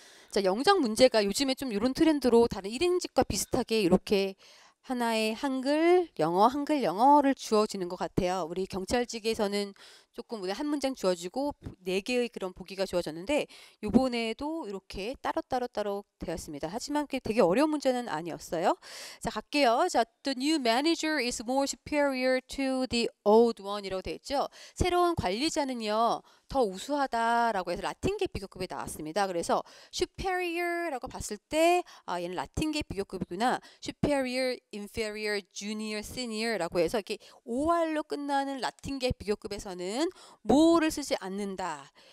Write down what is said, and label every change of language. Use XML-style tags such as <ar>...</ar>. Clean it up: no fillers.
<ko>자, 영작 문제가 요즘에 좀 이런 트렌드로 다른 1인직과 비슷하게 이렇게 하나의 한글, 영어를 주어지는 것 같아요. 우리 경찰직에서는 조금 한 문장 주어지고 4개의 그런 보기가 주어졌는데, 요번에도 이렇게 따로 되었습니다. 하지만 그게 되게 어려운 문제는 아니었어요. 자, 갈게요.</ko> <en>자, the new manager is more superior to the old one</en> <ko>이라고 되어 있죠. 새로운 관리자는요, 더 우수하다라고 해서 라틴계 비교급에 나왔습니다. 그래서 superior라고 봤을 때 얘는 라틴계 비교급이구나. superior, inferior, junior, senior라고 해서 이렇게 OR로 끝나는 라틴계 비교급에서는 뭐를 쓰지 않는다.</ko>